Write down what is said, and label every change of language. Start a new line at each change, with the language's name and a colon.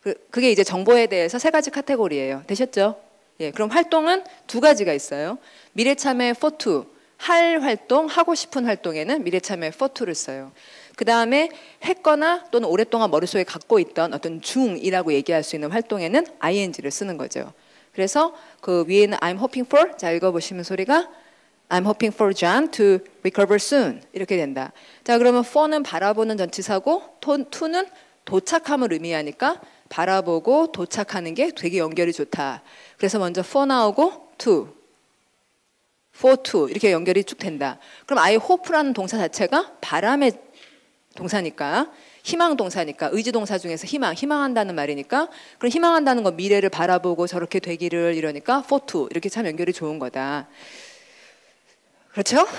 Korean: 그게 이제 정보에 대해서 세 가지 카테고리예요. 되셨죠? 예. 그럼 활동은 두 가지가 있어요. 미래참회 for to, 할 활동, 하고 싶은 활동에는 미래참회 for to를 써요. 그 다음에 했거나 또는 오랫동안 머릿속에 갖고 있던 어떤 중이라고 얘기할 수 있는 활동에는 ing를 쓰는 거죠. 그래서 그 위에는
English: I'm hoping for,
Korean: 자 읽어보시면 소리가
English: I'm hoping for John to recover soon
Korean: 이렇게 된다. 자 그러면 for는 바라보는 전치사고 to는 도착함을 의미하니까 바라보고 도착하는 게 되게 연결이 좋다. 그래서 먼저 for 나오고 to, for to 이렇게 연결이 쭉 된다. 그럼 I hope라는 동사 자체가 바람의 동사니까 희망 동사니까 의지 동사 중에서 희망한다는 말이니까 그럼 희망한다는 건 미래를 바라보고 저렇게 되기를 이러니까 for to 이렇게 참 연결이 좋은 거다. 그렇죠?